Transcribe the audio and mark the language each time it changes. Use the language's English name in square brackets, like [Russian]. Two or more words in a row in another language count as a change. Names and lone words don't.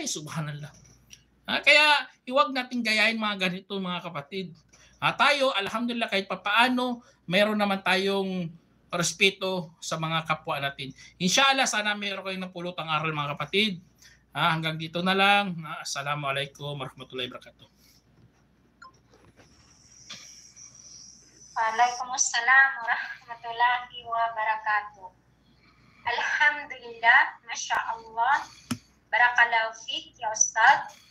[Arabic] Subhanallah. [Filipino] Kaya iwag natin gayahin mga ganito mga kapatid. Tayo, alhamdulillah, kahit papaano, meron naman tayong respeto sa mga kapwa natin. Inshallah, sana meron kayong napulot ang aral mga kapatid. Hanggang dito na lang. [Arabic] السلام عليكم ورحمة الله وبركاته. وعليكم السلام ورحمة الله وبركاته. الحمد لله، ما شاء الله. بارك الله فيك يا أستاذ.